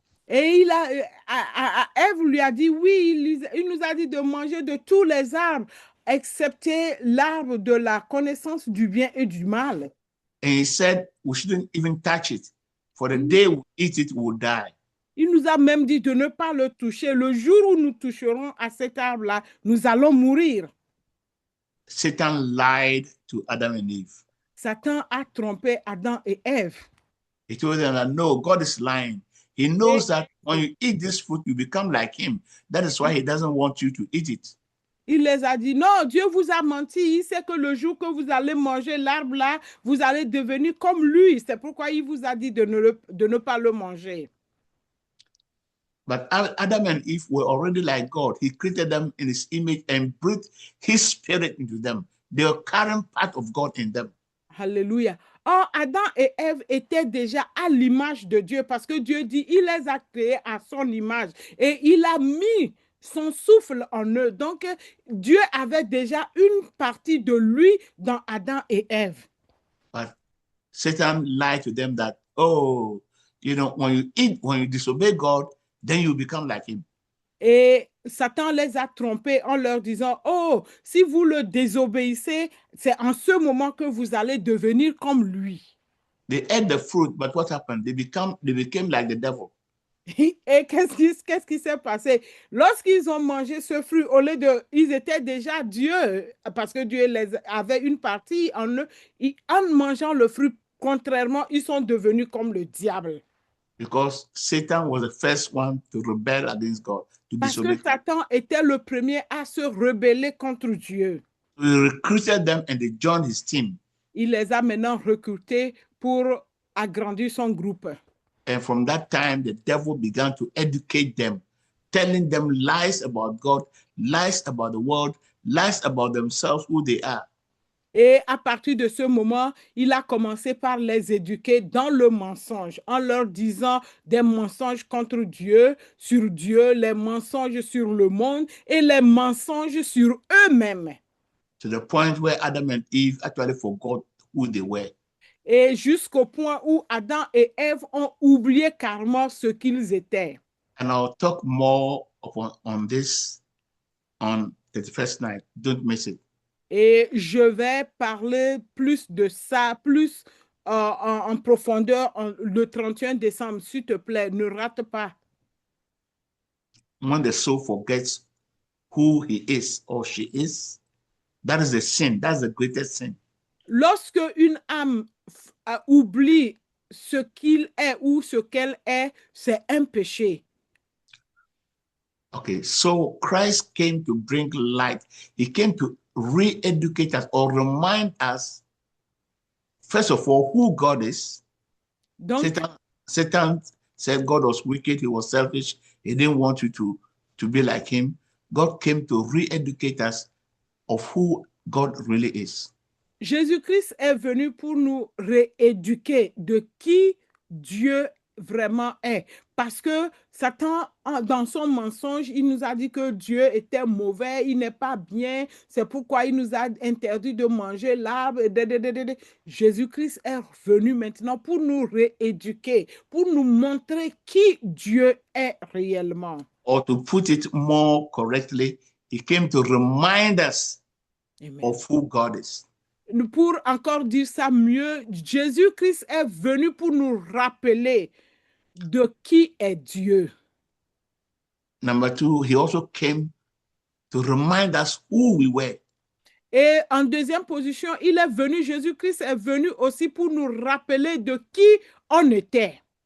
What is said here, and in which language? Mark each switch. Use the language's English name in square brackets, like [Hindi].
[French] Et Ève lui a dit, oui, il nous a dit de manger de tous les arbres, excepté l'arbre de la connaissance du bien et du mal. [English] And he said we shouldn't even touch it. For the day we eat it, we'll die. [French] Il nous a même dit de ne pas le toucher. Le jour où nous toucherons à cet arbre-là, nous allons mourir. [English] Satan lied to Adam and Eve. [French] Satan a trompé Adam et Ève. [English] He told them that no, God is lying. He knows that when you eat this fruit, you become like him. That is why he doesn't want you to eat it. [French] Il les a dit, non, Dieu vous a menti. Il sait que le jour que vous allez manger l'arbre là, vous allez devenir comme lui. C'est pourquoi il vous a dit de ne pas le manger. [English] But Adam and Eve were already like God. He created them in his image and breathed his spirit into them. They are carrying part of God in them. Alléluia. [French] Or, Adam et Ève étaient déjà à l'image de Dieu parce que Dieu dit, il les a créés à son image et il a mis son souffle en eux. Donc, Dieu avait déjà une partie de lui dans Adam et Ève. [English] But Satan lied to them that, oh, You know, when you eat, when you disobey God, then you become like him. [French] Et Satan les a trompés en leur disant, oh, si vous le désobéissez, c'est en ce moment que vous allez devenir comme lui. [English] They ate the fruit, but what happened? They became like the devil. [French] Et qu'est-ce qui s'est passé? Lorsqu'ils ont mangé ce fruit, au lieu de, ils étaient déjà Dieu, parce que Dieu les avait une partie en eux. En mangeant le fruit, contrairement, ils sont devenus comme le diable. [English] Because Satan was the first one to rebel against God, to [French] Parce [English] disobey [French] que [English] God. [French] Satan était le premier à se rebeller contre Dieu. [English] He recruited them and they joined his team. [French] Il les a maintenant recrutés pour agrandir son groupe. [English] And from that time, the devil began to educate them, telling them lies about God, lies about the world, lies about themselves, who they are. [French] Et à partir de ce moment, il a commencé par les éduquer dans le mensonge, en leur disant des mensonges contre Dieu, sur Dieu, les mensonges sur le monde et les mensonges sur eux-mêmes. [English] To the point where Adam and Eve actually forgot who they were. [French] Et jusqu'au point où Adam et Ève ont oublié carrément ce qu'ils étaient. [English] And I'll talk more on this on the first night. Don't miss it. [French] Et je vais parler plus de ça, plus en profondeur le 31 décembre. S'il te plaît, ne rate pas. [English] When the soul forgets who he is or she is, that is the sin. That's the greatest sin. [French] Lorsque une âme oublie ce qu'il est ou ce qu'elle est, c'est un péché. [English] Okay, so Christ came to bring light. He came to re-educate us or remind us, first of all, who God is. [French] Donc, [English] Satan said God was wicked, he was selfish, he didn't want you to be like him. God came to re-educate us of who God really is. [French] Jésus-Christ est venu pour nous rééduquer de qui Dieu vraiment est. Parce que Satan, dans son mensonge, il nous a dit que Dieu était mauvais, il n'est pas bien. C'est pourquoi il nous a interdit de manger l'arbre. Jésus-Christ est venu maintenant pour nous rééduquer, pour nous montrer qui Dieu est réellement. [English] Or to put it more correctly, he came to remind us Amen. of who God is. [French] Pour encore dire ça mieux, Jésus-Christ est venu pour nous rappeler de qui est Dieu. [English] Number two, he also came to remind us who we were. [French] Et en deuxième position, il est venu, Jésus-Christ est venu aussi pour nous rappeler de qui on était.